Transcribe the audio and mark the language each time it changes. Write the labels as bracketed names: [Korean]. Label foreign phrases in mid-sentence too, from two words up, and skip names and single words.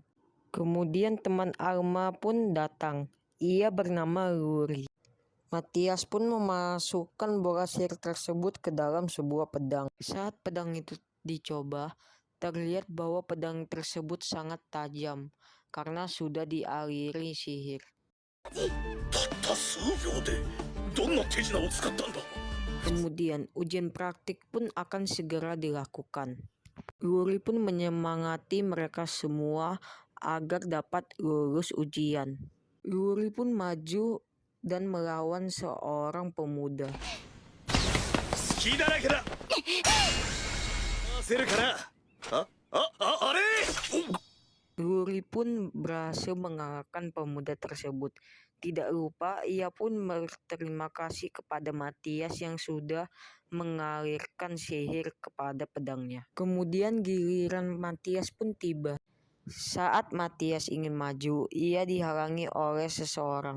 [Indonesian] Kemudian teman Alma pun datang. Ia bernama Luri. Matias pun memasukkan bola sihir tersebut ke dalam sebuah pedang. Saat pedang itu dicoba, terlihat bahwa pedang tersebut sangat tajam karena sudah dialiri sihir. [Japanese] たった数秒でどんな手品を使ったんだ。 [Indonesian] Kemudian ujian praktik pun akan segera dilakukan. Luri pun menyemangati mereka semua agar dapat lulus ujian. Luri pun maju dan melawan seorang pemuda. [Japanese] 隙だらけだ。焦るかな。あれ。 [Indonesian] Luri pun berhasil mengalahkan pemuda tersebut. Tidak lupa ia pun berterima kasih kepada Matias yang sudah mengalirkan sihir kepada pedangnya. Kemudian giliran Matias pun tiba. Saat Matias ingin maju, ia dihalangi oleh seseorang.